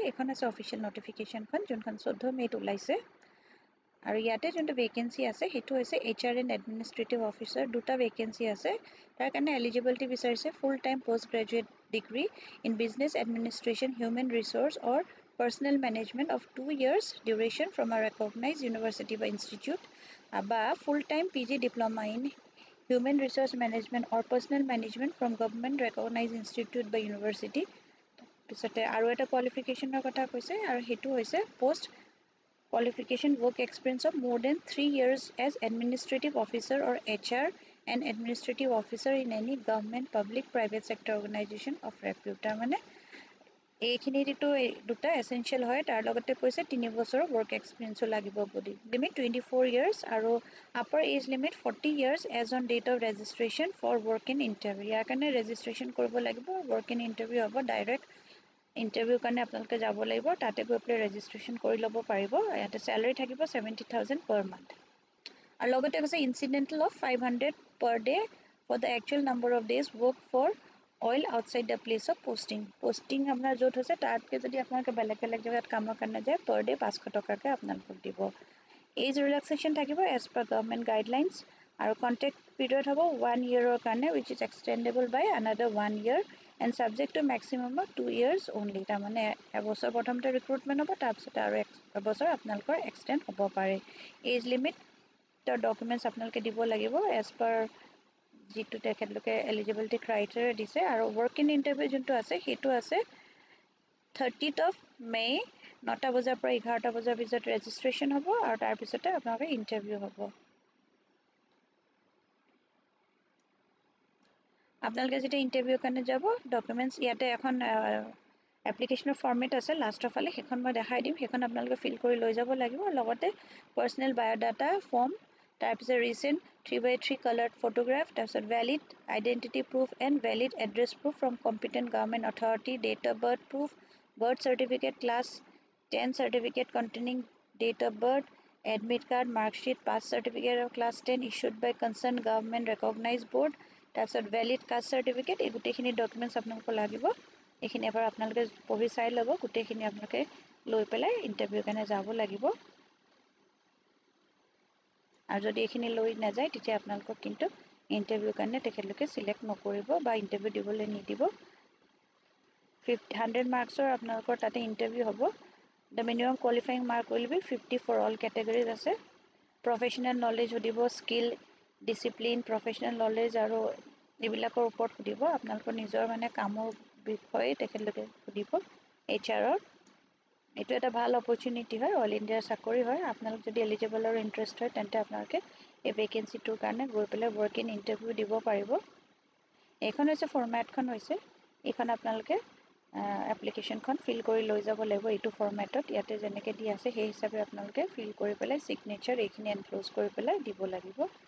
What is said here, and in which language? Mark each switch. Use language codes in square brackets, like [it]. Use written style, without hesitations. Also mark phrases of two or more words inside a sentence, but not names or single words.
[as] এখন আছে [en] official notificationখন [as] যোনখন 14 মেত ওলাইছে আৰু ইয়াতে যোনটো ভেকেন্সি আছে সেইটো হৈছে [en] HR and Administrative Officer [as] দুটা ভেকেন্সি আছে। তাৰ কাৰণে [en] এলিজিবিলিটি বিচাৰিছে full time post graduate degree in business administration human resource or personnel management of 2 years duration from a recognized university বা institute বা full time PG diploma in human resource management or personal management from government recognized institute বা university। [as] পিছতে আৰু এটা কোৱালিফিকেশ্যনৰ কথা কৈছে আৰু সেইটো হৈছে [en] পোষ্ট qualification work experience of more than 3 years as administrative officer or HR and administrative officer in any government public private sector organization of repute। [as] মানে এইখিনিতো দুটা এসেনশিয়াল হয় তাৰ লগতে কৈছে 3 বছৰৰ [en] work experienceও [as] লাগিব [en] body limit [as] 24 ইয়াৰ্স আৰু [en] upper age limit 40 years age on date of registration for walk in interview [as] ইয়াৰ কাৰণে ৰেজিষ্ট্ৰেচন কৰিব লাগিব [en] walk in interview [as] হ'ব [en] direct interview [as] কাৰণে আপোনালোকে যাব লাগিব তাতে গৈ পেলাই ৰেজিষ্ট্ৰেচন কৰি ল'ব পাৰিব ইয়াতে স্যালাৰি থাকিব [en] 70,000 per month [as] আৰু লগতে কৈছে [en] incidental of 500 per day for the actual number of days work for oil outside the place of posting [as] আপোনাৰ য'ত হৈছে তাতকে যদি আপোনালোকে বেলেগ জেগাত কামৰ কাৰণে যায় per day 500 টকাকে আপোনালোকক দিব এজ ৰিলেক্সেশ্যন থাকিব as [en] per government guidelines [as] আৰু [en] contract period হ'ব 1 yearৰ কাৰণে which is extendable by another 1 year and subject to maximum of 2 years only [as] তাৰ মানে এবছৰ প্ৰথমতে ৰিক্ৰুটমেন্ট হ'ব তাৰ পিছত আৰু এবছৰ আপোনালোকৰ এক্সটেন্ড হ'ব পাৰে এজ লিমিট ডকুমেন্টস আপোনালোকে দিব লাগিব as per যেটো তেখেতলোকে এলিজিবিলিটি [en] ক্ৰাইটেৰিয়া দিছে [as] আৰু [en] walk in interview [as] যোনটো আছে হেতু আছে [en] 30th of May [as] 9টা বজাৰ পৰা 11টা বজাৰ ভিতৰত ৰেজিষ্ট্ৰেচন হ'ব আৰু তাৰ পিছতে আপোনালোকৰ ইন্টাৰভিউ হ'ব আপোনালোকে যেটা ইন্টাৰভিউ কাৰণে যাব ডকুমেন্টস ইয়াতে এখন এপ্লিকেশনৰ ফৰ্মেট আছে লাষ্টৰ ফালে হেখন মই দেখাই দিম হেখন আপোনালোকে ফিল কৰি লৈ যাব লাগিব লগতে [en] personal biodata form [as] তাৰ পিছত [en] recent 3x3 colored photograph [as] তাৰ পিছত [en] valid identity proof and valid address proof from competent government authority date of birth certificate class 10 certificate containing date of birth admit card mark sheet pass certificate of class 10 issued by concerned government recognized board [as] তাৰ পিছত [en] valid caste certificate [as] এই গুটেখিনি ডকুমেন্টস আপোনালোকক লাগিব এইখিনি এবাৰ আপোনালোকে পঢ়ি চাই ল'ব গুটেখিনি আপোনালোকে লৈ পেলাই ইন্টাৰভিউ কাৰণে যাব লাগিব আৰু যদি এইখিনি লৈ নাযায় তেতিয়া আপোনালোকক কিন্তু ইন্টাৰভিউ কাৰণে তেখেতলোকে সিলেক্ট নকৰিব বা ইন্টাৰভিউ দিবলৈ নিদিব 100 মাৰ্কছৰ আপোনালোকৰ তাতে ইন্টাৰভিউ হ'ব [en] the minimum qualifying mark will be 50 for all categories [as] আছে [en] professional knowledge [as] সুধিব [en] skill discipline professional knowledge [as] আৰু এইবিলাকৰ ওপৰত সুধিব আপোনালোকৰ নিজৰ মানে কামৰ বিষয়ে তেখেতলোকে সুধিব HR এটো এটা ভাল অপৰচুনিটি হয় [en] all India [as] চাকৰি হয় আপোনালোক যদি এলিজিবল আৰু ইন্টাৰেষ্ট হয় তেন্তে আপোনালোকে এই ভেকেন্সিটোৰ কাৰণে গৈ পেলাই [en] walk in interview [as] দিব পাৰিব এখন হৈছে ফৰম্যাটখন হৈছে এখন আপোনালোকে এপ্লিকেশনখন ফিল কৰি লৈ যাব লাগিব এইটো ফৰম্যাটত ইয়াতে যেনেকৈ দি আছে সেই হিচাপে আপোনালোকে ফিল কৰি পেলাই সিগনেচাৰ এইখিনি এনক্লোজ কৰি পেলাই দিব লাগিব